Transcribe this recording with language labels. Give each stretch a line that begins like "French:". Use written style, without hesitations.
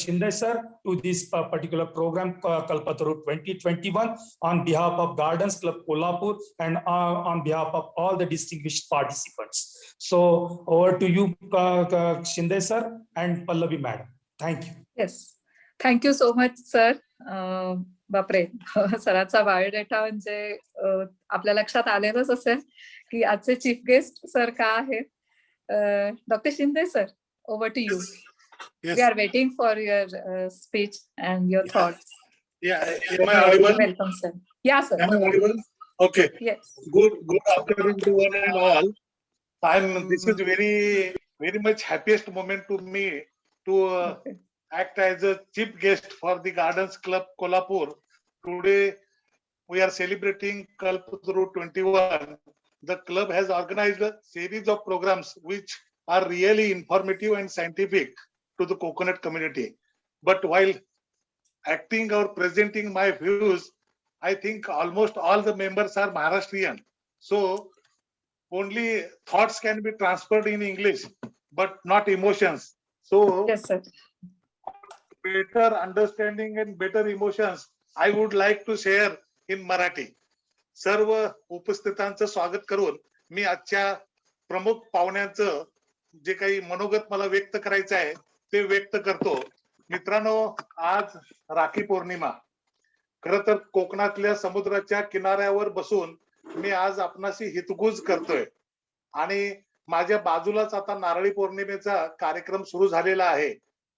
English: Shinde sir, to this particular program, Kalpataru 2021, on behalf of Gardens Club Kolhapur and on behalf of all the distinguished participants. So over to you, Shinde sir and Pallavi madam. Thank you. Yes, thank you so much sir.
Marathi: बापरे, सरांचा biodata म्हणजे आपल्या लक्षात आलेलंच असेल की आजचे chief guest sir का आहेत.
English: Doctor Shinde sir, over to you. We are waiting for your speech and your thoughts. Am I audible?
Marathi: Welcome sir. या sir.
English: Am I audible? Okay. Yes. Good afternoon to one and all. This is very much happiest moment to me to act as a chief guest for the Gardens Club Kolhapur. Today we are celebrating Kalpataru 21. The club has organized a series of programs which are really informative and scientific to the coconut community. But while acting or presenting my views, I think almost all the members are Maharashtrian. So only thoughts can be transferred in English, but not emotions. So Yes, sir. better understanding and better emotions, I would like to share in Marathi.
Marathi: सर्व उपस्थितांचं स्वागत करून मी आजच्या प्रमुख पाहुण्यांचं जे काही मनोगत मला व्यक्त करायचं आहे ते व्यक्त करतो. मित्रांनो, आज राखी पौर्णिमा. खरं तर कोकणातल्या समुद्राच्या किनाऱ्यावर बसून मी आज आपणाशी हितगुज करतोय आणि माझ्या बाजूलाच आता नारळी पौर्णिमेचा कार्यक्रम सुरू झालेला आहे.